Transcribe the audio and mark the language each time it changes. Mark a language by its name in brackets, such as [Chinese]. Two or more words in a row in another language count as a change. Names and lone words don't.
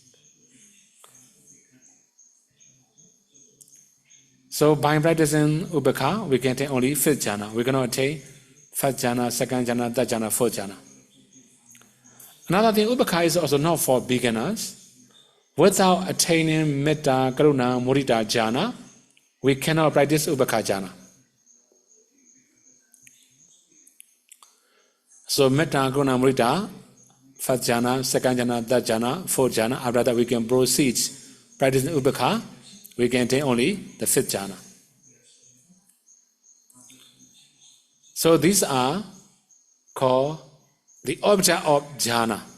[English] So by practicing Upekkha, we can attain only fifth jhana. We cannot attain first jhana, second jhana, third jhana, fourth jhana. Another thing, Upekkha is also not for beginners. Without attaining metta, karuna, mudita jhana, we cannot practice Upekkha jhana. So metta, karuna, mudita, first jhana, second jhana, third jhana, fourth jhana. After that we can proceed practicing Upekkha. We can attain only the fifth jhana. So these are called the object of jhana.